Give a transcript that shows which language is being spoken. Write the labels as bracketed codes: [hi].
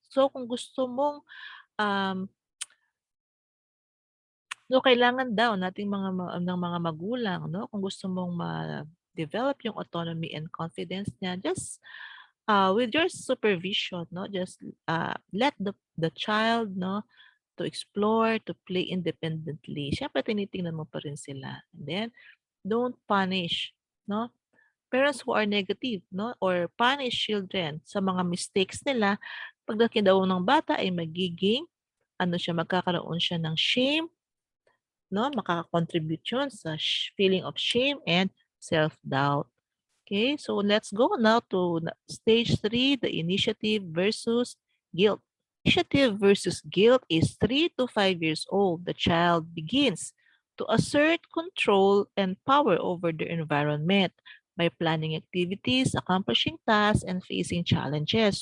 [tl] So kung gusto mong no, kailangan daw nating ng mga magulang, no, kung gusto mong ma-develop yung autonomy and confidence niya, [en] just with your supervision, [tl] no, [en] just let the child, no, to explore, to play independently. [tl] Siyempre, tinitingnan mo pa rin sila. [en] And then, don't punish, [tl] no? [en] Parents who are negative, no? Or punish children [tl] sa mga mistakes nila, pagdating daw ng bata ay magiging, magkakaroon siya ng shame, no? Makaka-contribute yun sa feeling of shame and self-doubt. [en] Okay, so let's go now to stage 3, the initiative versus guilt. Initiative versus guilt is 3 to 5 years old. The child begins to assert control and power over their environment by planning activities, accomplishing tasks, and facing challenges.